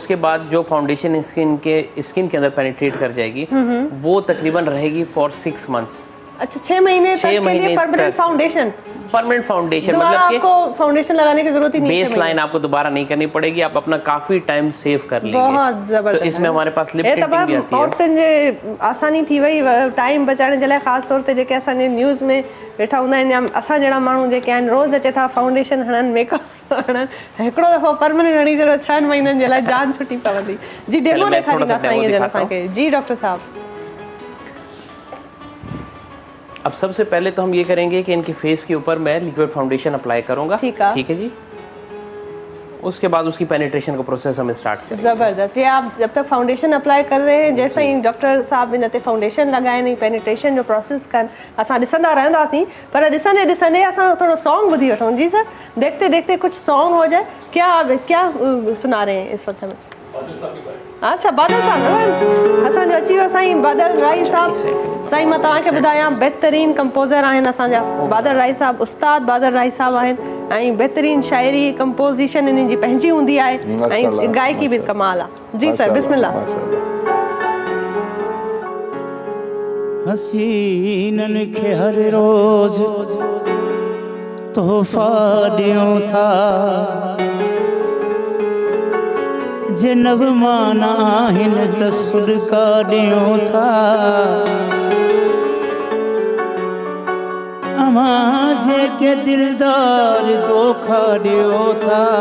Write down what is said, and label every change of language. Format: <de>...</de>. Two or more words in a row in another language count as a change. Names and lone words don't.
<hi>उसके बाद जो फाउंडेशन स्किन के अंदर पेनिट्रेट कर जाएगी वो तकरीबन रहेगी</hi> <en>for 6 months.</en> <hi>अच्छा, 6 महीने तक के लिए</hi> <en>permanent foundation</en> <hi>मतलब आपको फाउंडेशन लगाने की जरूरत ही नहीं है।</hi> <en>base line</en> <hi>आपको दोबारा नहीं करनी पड़ेगी, आप अपना काफी</hi> <en>time save</en> <hi>कर लेंगे। बहुत जबरदस्त। तो इसमें हमारे पास</hi> <en>lip tinting</en> <hi>भी आती है।</hi> <sd>औरतुनि जे आसानी थी वई टाइम बचाइण जे लाइ, ख़ासि तौर ते जेके असांजे न्यूज़ में वेठा हूंदा आहिनि या असां जहिड़ा माण्हू जेके आहिनि रोज़ अचे था फाउंडेशन हणनि, मेकअप हणनि, हिकिड़ो दफ़ो परमानेंट हणी छॾियो 6 महीननि जे लाइ, जान छुटी पवंदी। जी डेमो ॾेखारींदा साईं जन असांखे।</sd> <hi>जी डॉक्टर साहब, अब सबसे पहले तो हम ये करेंगे कि इनके फेस के ऊपर मैं</hi> <en>liquid foundation</en> <hi>अप्लाई करूंगा। ठीक है जी। उसके बाद उसकी पेनिट्रेशन का प्रोसेस हम स्टार्ट करेंगे। ज़बरदस्त। ये आप जब तक फाउंडेशन अप्लाई कर रहे हैं,</hi> <sd>जैसे ही डॉक्टर साहब इन ते फाउंडेशन लगाइनि, पेनिट्रेशन जो प्रोसेस कनि, असां ॾिसंदा रहंदासीं। पर ॾिसंदे ॾिसंदे असां थोरो सॉन्ग ॿुधी वठूं।</sd> <hi>जी सर, देखते देखते कुछ सॉन्ग हो जाए। क्या सुना रहे हैं इस वक्त में?</hi> <sd>अच्छा बादल साहब असांजो अची वियो साईं बादल राई साहब। साईं मां तव्हांखे ॿुधायां बहितरीन कंपोज़र आहिनि असांजा बादल राई साहब। उस्ताद बादल राई साहब आहिनि ऐं बहितरीन शाइरी कंपोज़िशन इन्हनि जी पंहिंजी हूंदी आहे ऐं गायकी बि कमाल आहे। जी सर बिस्मिल्लाह। हसीनन खे हर रोज़ तोहफ़ा ॾियूं था जे नग़मान आहिनि त सुॾका ॾियूं था अमां जेके दिलदार धोखा ॾियो था</sd>